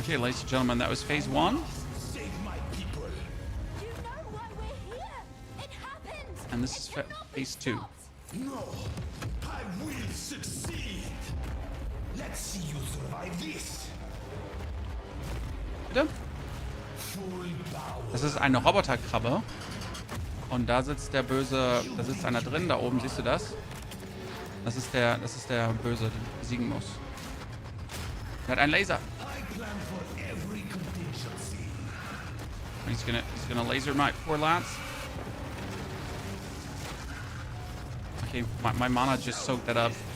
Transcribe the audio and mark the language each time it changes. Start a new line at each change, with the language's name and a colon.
English: Okay, ladies and gentlemen, that was phase 1. save my people. You know why we're here. It happened. And this is phase 2. No, I will succeed. Let's see you survive this.
German: Bitte?
English: Full power.
German: Das ist eine Roboterkrabbe. Und da sitzt der Böse, da sitzt einer drin, da oben, siehst du das? Das ist der Böse, den du besiegen muss. Er hat einen Laser.
English: I plan for every contingency. He's gonna laser my poor lads. Okay, my mana just soaked that up.